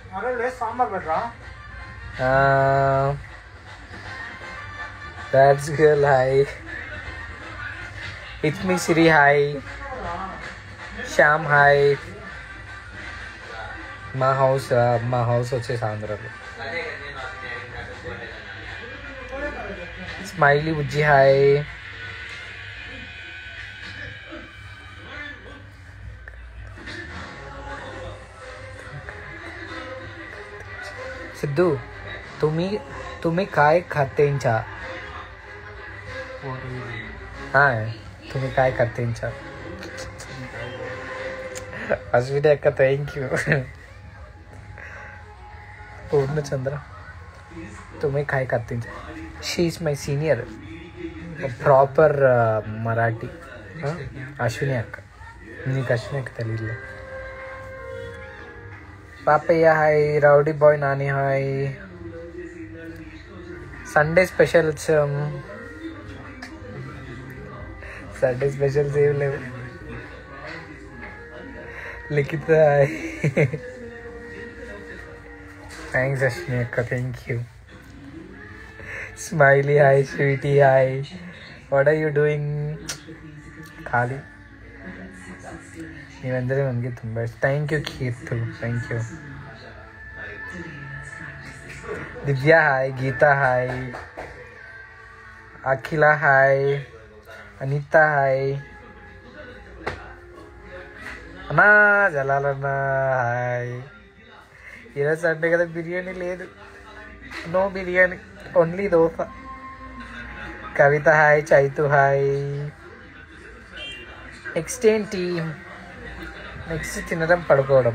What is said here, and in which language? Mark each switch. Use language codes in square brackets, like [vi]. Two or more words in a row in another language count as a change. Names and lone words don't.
[en] That's girl hi, it's me Siri hi, Shyam hi. [te] మా హౌస్ వచ్చేసి ఆంధ్రాలో. స్మైలీ బుజ్జి హాయ్. [mr] सिद्धू तुम्ही काय खाते चा? हाँ, तुम्ही काय खाते चा? अश्विनी अक्का [en] thank you. [mr] पूर्णचंद्र तुम्ही काय खाते चा? [en] she is my senior, proper Marathi. [mr] अश्विनी अक्का, [te] నీకు అశ్విని అక్క తెలియదు. పాపయ్య హాయ్, రౌడీ బాయ్ నాని హాయ్. సండే స్పెషల్స్ ఏం లేవు. లిఖిత హాయ్. థ్యాంక్స్ అశ్విని అక్క, [en] thank you. [te] స్మైలీ హాయ్, స్వీటీ హాయ్. [en] What are you doing? ఖాళీ. [kn] ನೀವೆಂದರೆ ನನಗೆ ತುಂಬ ಇಷ್ಟ. [en] thank you [kn] ಕೀರ್ತು, [en] thank you. [kn] ದಿವ್ಯಾ ಹಾಯ್, ಗೀತಾ ಹಾಯ್, ಅಖಿಲ ಹಾಯ್, ಅನಿತಾ ಹಾಯ್, [te] అన్నా జలాలన్నా హాయ్. ఈరోజు సండే కదా, బిర్యానీ లేదు, [en] no biryani, only dosa. [te] కవిత హాయ్, చైతు హాయ్. నెక్స్ట్ ఏంటి? నెక్స్ట్ తినడం పడుకోవడం.